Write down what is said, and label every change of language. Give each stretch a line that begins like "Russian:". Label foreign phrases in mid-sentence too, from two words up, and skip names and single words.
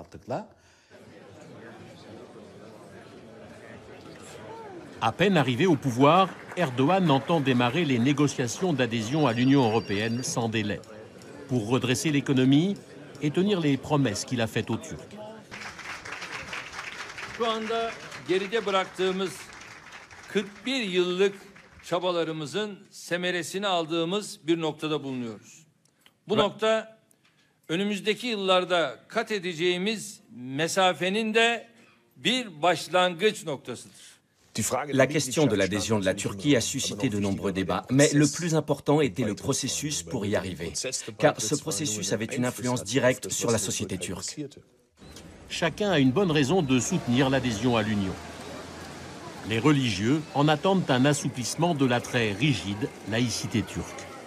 French: À peine arrivé au pouvoir, Erdogan entend démarrer les négociations d'adhésion à l'Union européenne sans délai, pour redresser l'économie et tenir les promesses qu'il a faites aux Turcs.
Turkish: Şu anda geride bıraktığımız 41 yıllık çabalarımızın semeresini aldığımız bir noktada bulunuyoruz. Bu nokta önümüzdeki yıllarda kat edeceğimiz mesafenin de bir başlangıç noktasıdır.
French: La question de l'adhésion de la Turquie a suscité de nombreux débats, mais le plus important était le processus pour y arriver, car ce processus avait une influence directe sur la société turque. Chacun a une bonne raison de soutenir l'adhésion à l'Union. Les religieux en attendent un assouplissement de la très rigide laïcité turque.